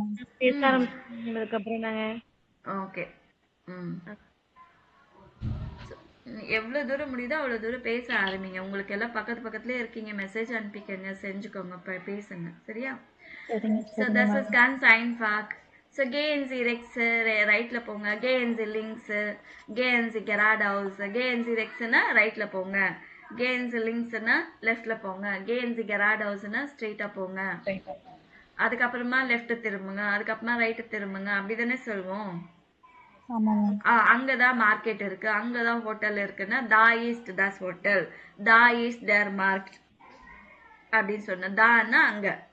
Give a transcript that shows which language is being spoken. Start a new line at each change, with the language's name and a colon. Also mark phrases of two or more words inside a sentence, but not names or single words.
Tamil: பேச ஆரம்பிச்சதுக்கு அப்புறம் நாங்க ஓகே. எவ்வளவு தூரம் முடியுதோ அவ்வளவு தூரம் பேச ஆரம்பிங்க. உங்களுக்கு எல்லாம் பக்கத்துலயே இருக்கீங்க, மெசேஜ் அனுப்பிக்கங்க, செஞ்சுக்கோங்க, பேசுங்க. சரியா?
English: So this is
German: ganz einfach. So gehen Sie rechts,
Tamil: ரைட்ல போங்க.
German: gehen Sie links, gehen Sie geradeaus. gehen Sie rechts
Tamil: னா ரைட்ல போங்க,
German: gehen Sie links
Tamil: னா லெஃப்ட்ல போங்க,
German: gehen Sie geradeaus
Tamil: னா ஸ்ட்ரைட்டா போங்க. அதுக்கப்புறமா லெஃப்ட் திரும்புங்க, அதுக்கப்புறமா ரைட் திரும்புங்க. அப்படிதானே சொல்லுவோம். அங்கதான் மார்க்கெட் இருக்கு, அங்கதான் ஹோட்டல் இருக்குன்னா
German: da ist das Hotel, da ist der Markt
Tamil: அப்படின்னு சொன்ன. தான்னா அங்க.